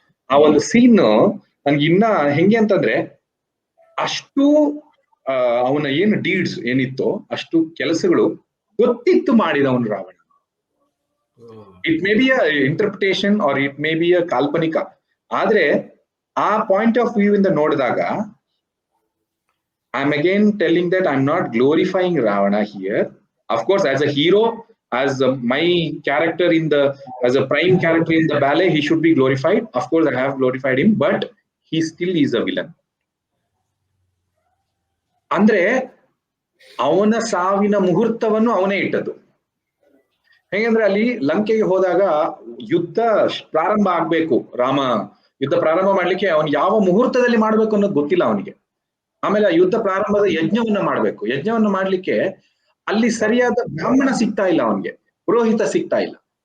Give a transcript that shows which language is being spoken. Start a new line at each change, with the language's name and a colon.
Kannada: ಆ ಒಂದು ಸೀನ್ ನನ್ಗೆ ಇನ್ನ ಹೆಂಗೆ ಅಂತಂದ್ರೆ, ಅಷ್ಟು ಅವನ ಏನು ಡೀಡ್ಸ್ ಏನಿತ್ತೋ ಅಷ್ಟು ಕೆಲಸಗಳು ಗೊತ್ತಿತ್ತು ಮಾಡಿದವನು Ravana.
English: it may be a interpretation or it may be a ಕಾಲ್ಪನಿಕ,
Kannada: ಆದ್ರೆ ಆ
English: point of view
Kannada: ಇಂದ ನೋಡಿದಾಗ
English: I am again telling that I am not glorifying Ravana here. Of course, as a hero, as my character as a prime character in the ballet, he should be glorified. Of course, I have glorified him, but he still is a villain.
Kannada: ಅಂದ್ರೆ ಅವನ ಸಾವಿನ ಮುಹೂರ್ತವನ್ನು ಅವನೇ ಇಟ್ಟದ್ದು. ಹೇಗೆಂದ್ರೆ ಅಲ್ಲಿ ಲಂಕೆಗೆ ಹೋದಾಗ ಯುದ್ಧ ಪ್ರಾರಂಭ ಆಗ್ಬೇಕು, ರಾಮ ಯುದ್ಧ ಪ್ರಾರಂಭ ಮಾಡ್ಲಿಕ್ಕೆ ಅವನು ಯಾವ ಮುಹೂರ್ತದಲ್ಲಿ ಮಾಡ್ಬೇಕು ಅನ್ನೋದು ಗೊತ್ತಿಲ್ಲ ಅವನಿಗೆ. ಆಮೇಲೆ ಆ ಯುದ್ಧ ಪ್ರಾರಂಭದ ಯಜ್ಞವನ್ನ ಮಾಡ್ಬೇಕು. ಯಜ್ಞವನ್ನ ಮಾಡ್ಲಿಕ್ಕೆ ಅಲ್ಲಿ ಸರಿಯಾದ ಬ್ರಾಹ್ಮಣ ಸಿಗ್ತಾ ಇಲ್ಲ ಅವನಿಗೆ, ಪುರೋಹಿತ ಸಿಗ್ತಾ ಇಲ್ಲ.